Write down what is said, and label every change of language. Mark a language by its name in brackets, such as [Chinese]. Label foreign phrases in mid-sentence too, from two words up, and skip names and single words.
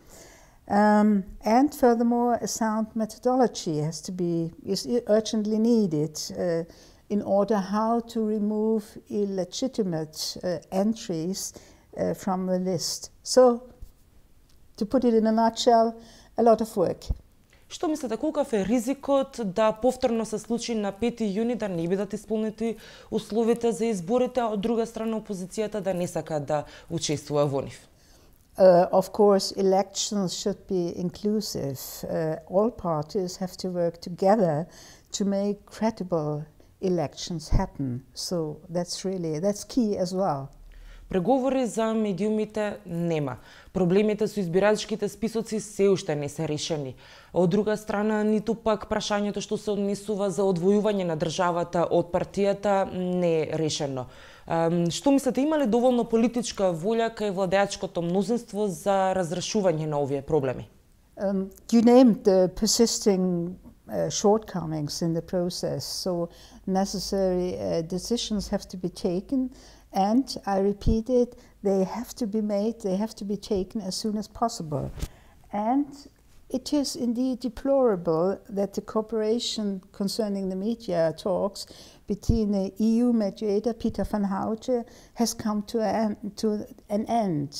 [English] And furthermore, a sound methodology is urgently needed in order how to remove illegitimate entries from the list. So, to put it in a nutshell, a lot of work. [Macedonian] Што мислите, колкав е ризикот да повторно се случи на 5 јуни да не бидат исполнети условите за изборите, а од друга страна опозицијата да не сака да учествува во нив? [English] Of course, elections should be inclusive. All parties have to work together to make credible elections happen. So that's key as well. [Macedonian] Преговори за медиумите нема. Проблемите со избирачките списоци се уште не се решени. Од друга страна, ниту пак прашањето што се однесува за одвојување на државата од партијата не е решено. Што мислите, има ли доволно политичка волја кај владеачкото мнозинство за разрешување на овие проблеми? [English] You named the persisting shortcomings in the process, so necessary decisions have to be taken, and I repeat it, they have to be made, they have to be taken as soon as possible. And it is indeed deplorable that the cooperation concerning the media talks between the EU mediator, Peter van Houten, has come to an end.